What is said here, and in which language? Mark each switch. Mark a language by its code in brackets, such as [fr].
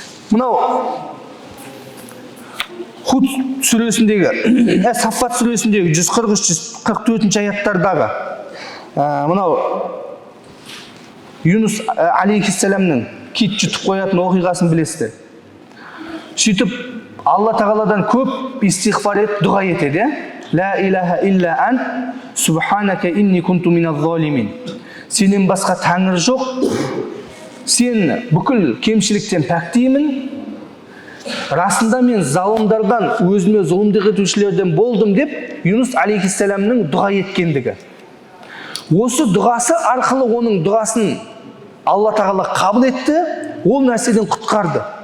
[kk] Мынау Худ сүресіндегі, Саффат сүресіндегі 143-144 аяттардағы мынау Юнус алейхиссаламның кит жұтып қоятын оқиғасын білесіздер. Сөйтіп Алла тағаладан көп истиғфар етіп, дұға етеді. [ar] Ла илаха илля ан, субханака инни кунту миназ залимин. [kk] Сенен басқа тәңір жоқ, сен бүкіл кемшіліктен пәктеймін. Расында мен залымдардан, өзіме зұлымдық етушілерден болдым деп Юнус алейхиссаламның дұға еткендігі. Осы дұғасы арқылы оның дұғасын Алла тағала қабыл етті, ол нәрседен құтқарды.